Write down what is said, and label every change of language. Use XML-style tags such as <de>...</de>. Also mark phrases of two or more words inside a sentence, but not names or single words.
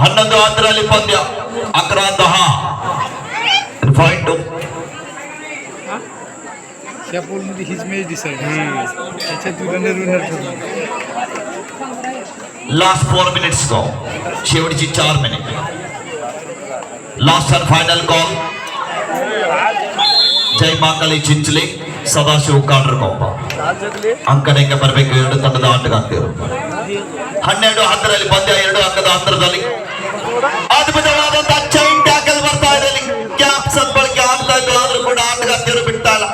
<kn>11 ಪಂದ್ಯ 11-10 ಪಾಯಿಂಟ್.</kn> <mr>त्या पोलमध्ये हीच</mr> <en>match decide</en> <mr>त्याच्यात विनर ठरलं.</mr> <en>last 4 minutes go.</en> <mr>शेवटची 4 मिनिट.</mr> <en>last and final call.</en> <kn>ಜೈ ಮಾಕಳಿ ಚಿಂಚಲಿ, ಸದಾಶಿವ ಕಾಡ್ರಕೊಪ್ಪ ಅಂಕಣಕ್ಕೆ ಬರಬೇಕು. ಎರಡು ತಂಡದ ಆಟಗಾರ್ತಿಯರು 12-10 ಪಂದ್ಯ 2 ಅಂಕದ ಅಂತರದಲ್ಲಿ. ಅದ್ಭುತವಾದಂತಹ</kn> <en>chain tackle</en> <kn>ಬರ್ತಾ ಇದೆ. ಕ್ಯಾಪ್ ಸದ್ಬಳಕೆ ಆಗ್ತಾ ಇದ್ದು ಆದ್ರೂ ಕೂಡ ಆಟಗಾರ್ತಿಯರು ಬಿಡ್ತಾ ಇಲ್ಲ.</kn>